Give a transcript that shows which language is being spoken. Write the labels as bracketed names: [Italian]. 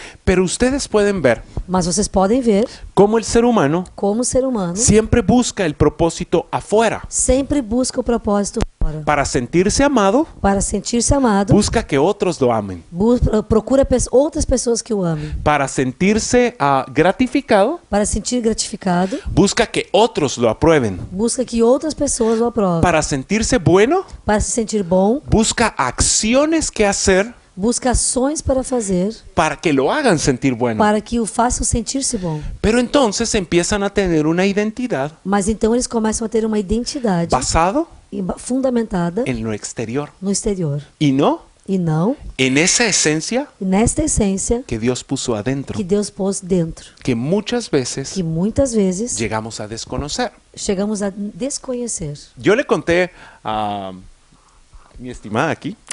[Spanish] Pero ustedes pueden ver [Portuguese] Mas vocês podem ver [Spanish] cómo el ser humano [Portuguese] como o ser humano [Spanish] siempre busca el propósito afuera. [Portuguese] sempre busca o propósito fora. [Spanish] Para sentirse amado, [Portuguese] Para sentir-se amado, [Spanish] busca que otros lo amen. [Portuguese] procura outras pessoas que o amem. [Spanish] Para sentirse gratificado, [Portuguese] Para sentir gratificado, [Spanish] busca que otros lo aprueben. [Portuguese] busca que outras pessoas o aprovem. [Spanish] Para sentirse bueno, [Portuguese] Para se sentir bom, [Spanish] busca acciones que hacer [Portuguese] busca ações para fazer [Spanish] para que lo hagan sentir bueno. [Portuguese] para que o façam sentir-se bom. [Spanish] Pero entonces empiezan a tener una identidad [Portuguese] Mas então eles começam a ter uma identidade [Spanish] basado [Portuguese] fundamentada [Spanish] en lo exterior [Portuguese] no exterior. [Spanish] y no [Portuguese] E não [Spanish] en esa esencia [Portuguese] nesta essência [Spanish] que Dios puso adentro, [Portuguese] que Deus pôs dentro. [Spanish] que muchas veces [Portuguese] Que muitas vezes [Spanish] llegamos a desconocer. [Portuguese] chegamos a desconhecer. [Spanish] Yo le conté a mi estimada aquí,